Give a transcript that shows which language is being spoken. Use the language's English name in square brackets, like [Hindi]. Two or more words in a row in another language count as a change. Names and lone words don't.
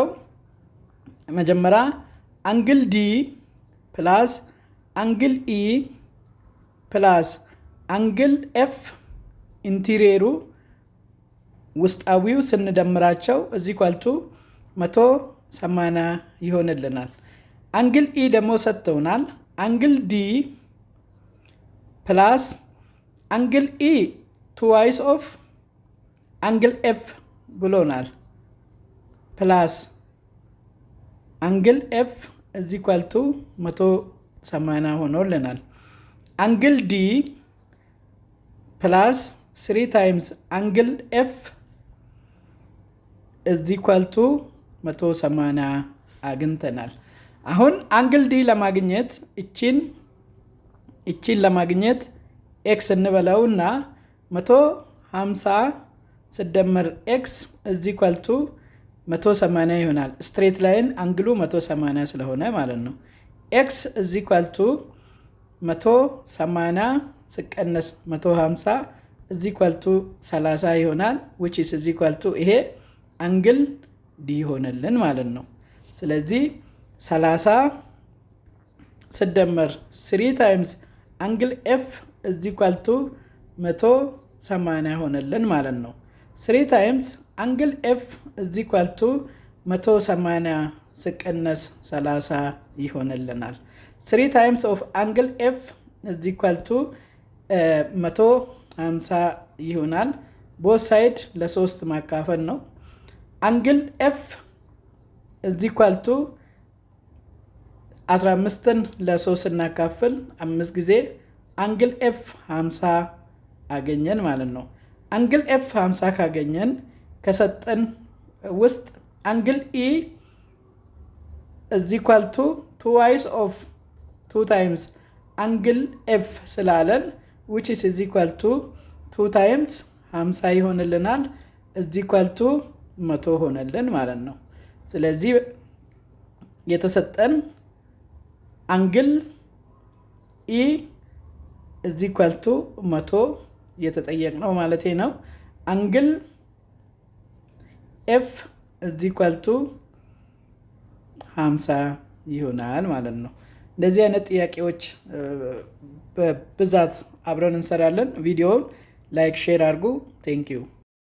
[English] መጀመሪያ angle D plus angle E plus angle F [Amharic] ኢንቲሪየሩ ውስጣዊው ስንደምራቸው እዚህ ኳልቱ 180 ይሆንልናል። [English] angle E [Amharic] ደግሞ ሰጥተውናል። [English] angle D plus angle E twice of angle F ብሎናል plus angle F is equal to 180 ሆኖልናል። angle D plus 3 times angle F is equal to 180 [Amharic] አግኝተናል። አሁን [English] angle D [Amharic] ለማግኘት እቺን ለማግኘት x እንበላውና 150 ሲደመር [English] x is equal to 180 [Amharic] ይሆናል። [English] straight line [Amharic] አንግሉ 180 ስለሆነ ማለት ነው። [English] x is equal to 180 ሲቀነስ 150 is equal to 30 ይሆናል which is equal to ይሄ angle D [Amharic] ይሆነልን ማለት ነው። ስለዚህ [English] 30 ሲደመር 3 times angle F is equal to 180 [Amharic] ሆነልን ማለት ነው። [English] 3 times angle F is equal to 180 [Amharic] ሲቀነስ 30 ይሆንልናል። [English] 3 times of angle F is equal to [Amharic] 150 ይሆናል። [English] both side [Amharic] ለ3 ማካፈል ነው። [English] angle F is equal to [Amharic] 15ን ለ3 እናካፍል 5 ጊዜ [English] angle F [Amharic] 50 አገኘን ማለት [English] ነው። angle F 50 [Amharic] ካገኘን ከሰጠን ውስጥ [English] angle E is equal to twice of 2 times angle F ስላለን which is equal to 2 times 50 ይሆንልናል is equal to 100 [Amharic] ሆነልን ማለት ነው። ስለዚህ የተሰጠን [English] angle E is equal to 100 [Amharic] የተጠየቅነው ማለት ነው። [English] አንግል F is equal to 50 [Amharic] ይሆናል ማለት ነው። እንደዚህ አይነት ጥያቄዎች በብዛት አብረን እንሰራለን። ቪዲዮውን [English] like share [Amharic] አድርጉ። [English] thank you